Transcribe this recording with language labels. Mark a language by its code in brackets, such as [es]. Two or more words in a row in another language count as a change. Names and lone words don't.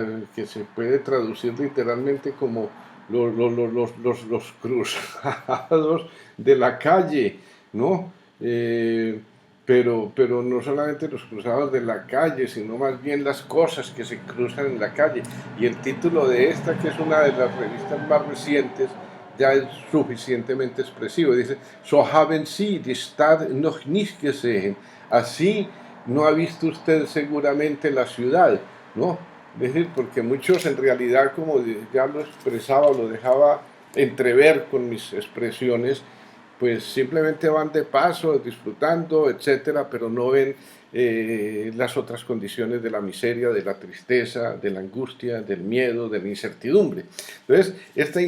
[es] Que se puede traducir literalmente como los cruzados de la calle, ¿no? Pero no solamente los cruzados de la calle, sino más bien las cosas que se cruzan en la calle. Y el título de esta, que es una de las revistas más recientes, ya es suficientemente expresivo. Dice, [de] so haben Sie die Stadt noch nicht gesehen. [es] Así no ha visto usted seguramente la ciudad, ¿no? Es decir, porque muchos en realidad, como ya lo expresaba, lo dejaba entrever con mis expresiones, pues simplemente van de paso, disfrutando, etcétera, pero no ven las otras condiciones de la miseria, de la tristeza, de la angustia, del miedo, de la incertidumbre.